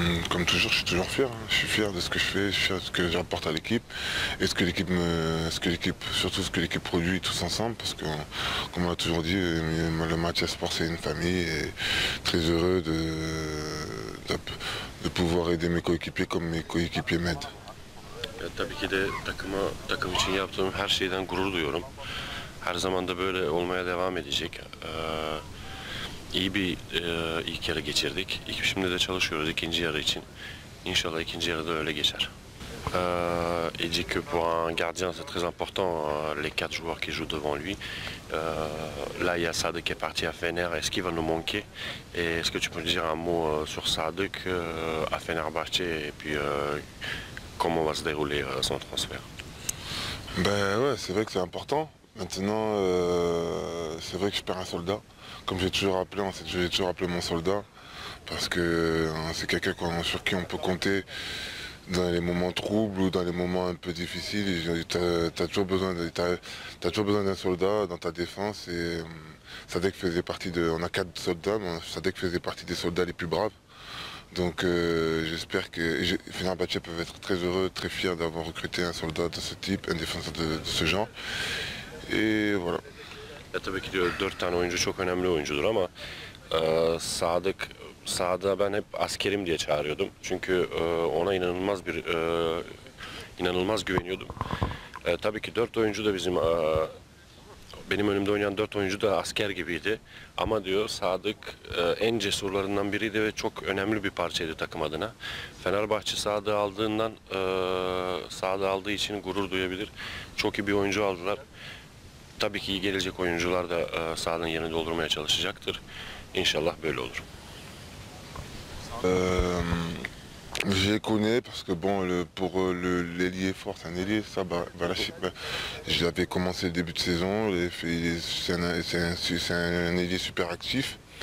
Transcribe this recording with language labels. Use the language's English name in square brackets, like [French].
[French] Comme toujours, je suis toujours fier, hein. Je suis fier de ce que je fais, je suis fier de ce que j'apporte à l'équipe et surtout ce que l'équipe produit tous ensemble, parce que, comme on l'a toujours dit, le Mathia Sport c'est une famille et très heureux de pouvoir aider mes coéquipiers comme mes coéquipiers m'aident. [Turkish] Tabii ki de takım için yaptığım her şeyden gurur duyuyorum. Her zaman da böyle olmaya devam edecek. İyi bir ilk yarı geçirdik. Şimdi de çalışıyoruz ikinci yarı için. İnşallah ikinci yarıda öyle geçer. [French] Il dit que pour un gardien c'est très important les 4 joueurs qui jouent devant lui. Là il y a Sadık qui est parti à Fener. Est-ce qu'il va nous manquer? Et est-ce que tu peux dire un mot sur Sadık à Fenerbahçe et puis comment va se dérouler son transfert? Ben ouais, c'est vrai que c'est important. Maintenant, c'est vrai que je perds un soldat. Comme j'ai toujours appelé, j'ai toujours appelé mon soldat, parce que c'est quelqu'un sur qui on peut compter dans les moments troubles ou dans les moments un peu difficiles. T'as toujours besoin d'un soldat dans ta défense. Et Sadek faisait partie on a 4 soldats, mais Sadek faisait partie des soldats les plus braves. Donc j'espère que Fenerbahçe peuvent être très heureux, très fiers d'avoir recruté un soldat de ce type, un défenseur de ce genre. Et voilà. [Turkish] Tabii ki diyor 4 tane oyuncu çok önemli oyuncudur ama Sadık'a ben hep askerim diye çağırıyordum. Çünkü ona inanılmaz güveniyordum. Tabii ki 4 oyuncu da benim önümde oynayan 4 oyuncu da asker gibiydi. Ama diyor Sadık en cesurlarından biriydi ve çok önemli bir parçaydı takım adına. Fenerbahçe Sadık'ı aldığı için gurur duyabilir. Çok iyi bir oyuncu aldılar. Tabii ki iyi gelecek oyuncular da sahanın yerini doldurmaya çalışacaktır. İnşallah böyle olur. [French] Je les connais parce que bon, pour l'ailier fort, c'est un ailier, ça, je l'avais commencé le début de saison, c'est un ailier super actif.